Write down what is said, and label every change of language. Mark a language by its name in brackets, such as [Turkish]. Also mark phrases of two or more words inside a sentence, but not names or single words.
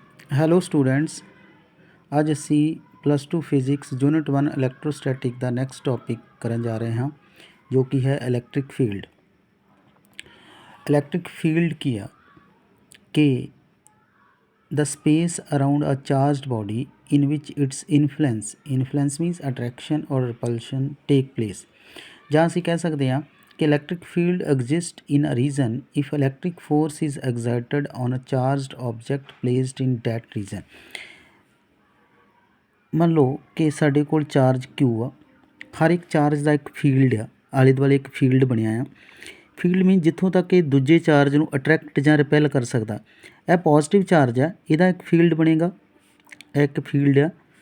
[English] hello students, [Punjabi] ਅੱਜ ਅਸੀਂ [English] +2 physics unit 1 electrostatic [Punjabi] ਦਾ [English] next topic [Punjabi] ਕਰਨ ਜਾ ਰਹੇ ਹਾਂ, ਜੋ ਕਿ ਹੈ [English] electric field. electric field [Punjabi] ਕੀ ਆ ਕਿ [English] the space around a charged body in which its influence means attraction or repulsion take place, [Punjabi] ਜਾਂ ਅਸੀਂ ਕਹਿ ਸਕਦੇ ਹਾਂ ਕਿ [English] electric field exists in a region if electric force is exerted on a charged object placed in that region। [Punjabi] ਮੰਨ ਲਓ ਕਿ ਸਾਡੇ ਕੋਲ ਚਾਰਜ Q ਆ, ਹਰ ਇੱਕ ਚਾਰਜ ਦਾ ਇੱਕ ਫੀਲਡ ਆ, ਆਲੇ ਦੁਆਲੇ ਇੱਕ ਫੀਲਡ ਬਣਿਆ ਆ। [English] field mean [Punjabi] ਜਿੱਥੋਂ ਤੱਕ ਇਹ ਦੂਜੇ ਚਾਰਜ ਨੂੰ ਅਟਰੈਕਟ ਜਾਂ ਰਿਪੈਲ ਕਰ ਸਕਦਾ। ਇਹ [English] positive charge [Punjabi] ਆ, ਇਹਦਾ ਇੱਕ ਫੀਲਡ ਬਣੇਗਾ, ਇਹ ਇੱਕ ਫੀਲਡ ਆ।